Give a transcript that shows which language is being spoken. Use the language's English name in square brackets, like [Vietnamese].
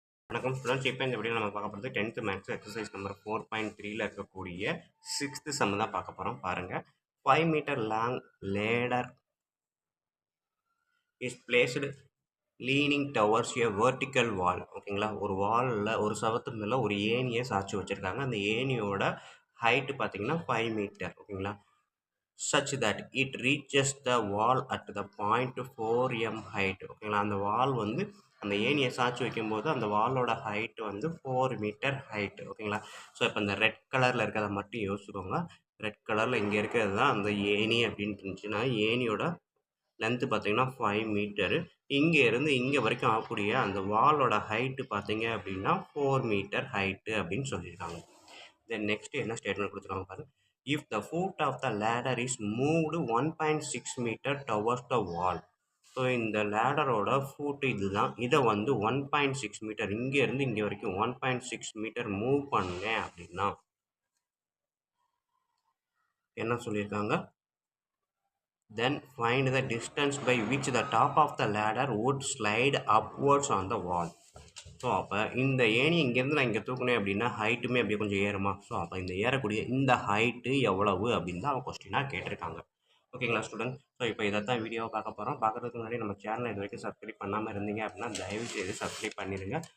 [Tamil] வணக்கம் ஸ்டூடெண்ட்ஸ். இப்போ இந்த வீடியோ நம்ம பார்க்க போகிறது 10th மேக்ஸ் எக்ஸசைஸ் நம்பர் 4.3ல் இருக்கக்கூடிய 6th சம் தான் பார்க்க போகிறோம். பாருங்கள். [English] 5 metre long ladder is placed leaning towards a vertical wall. [Tamil] ஓகேங்களா. ஒரு வாலில் ஒரு சவத்து மேலே ஒரு ஏணியை சாய்ச்சி வச்சுருக்காங்க. அந்த ஏணியோட ஹைட்டு பார்த்தீங்கன்னா 5 மீட்டர். ஓகேங்களா. [English] such that it reaches the wall at the point 4m height. [Tamil] ஓகேங்களா. அந்த வால் வந்து அந்த ஏணியை சாய்ச்சி வைக்கும்போது அந்த வாலோட ஹைட்டு வந்து 4 மீட்டர் ஹைட்டு. ஓகேங்களா. ஸோ இப்போ இந்த ரெட் கலரில் இருக்கிறத மட்டும் யோசிச்சுக்கோங்க. ரெட் கலரில் இங்கே இருக்கிறது தான் அந்த ஏணி அப்படின்ட்டு இருந்துச்சுன்னா ஏணியோட லென்த்து பார்த்தீங்கன்னா 5 மீட்டரு. இங்கே இருந்து இங்கே வரைக்கும் ஆகக்கூடிய அந்த வாலோட ஹைட்டு பார்த்தீங்க அப்படின்னா 4 மீட்டர் ஹைட்டு அப்படின்னு சொல்லியிருக்காங்க. தென் நெக்ஸ்ட் என்ன ஸ்டேட்மெண்ட் கொடுத்துருக்காங்க பாருங்கள். [English] If the foot of the ladder is moved 1.6 meter towards the wall. [Tamil] So இந்த லேடரோட ஃபூட்டு இதுதான். இதை வந்து 1.6 மீட்டர் இங்கேருந்து இங்கே வரைக்கும் 1.6 மீட்டர் மூவ் பண்ணேன் அப்படின்னா என்ன சொல்லியிருக்காங்க. [English] Then find the distance by which the top of the ladder would slide upwards on the wall. [Tamil] So அப்போ இந்த ஏணி இங்கேருந்து நான் இங்கே தூக்குனேன் அப்படின்னா ஹைட்டுமே அப்படியே கொஞ்சம் ஏறுமா. ஸோ அப்போ இந்த ஏறக்கூடிய இந்த ஹைட்டு எவ்வளவு அப்படின்னு தான் அவன் கொஸ்டினாக கேட்டிருக்காங்க. ஓகேங்களா ஸ்டூடெண்ட். ஸோ இப்போ இதை தான் வீடியோவை பார்க்க போகிறோம். பார்க்குறதுக்கு முன்னாடி நம்ம சேனலை இது வரைக்கும் சப்ஸ்கிரைப் பண்ணாமல் இருந்தீங்க அப்படின்னா தயவுசெய்து சப்ஸ்கிரைப் பண்ணிடுங்க.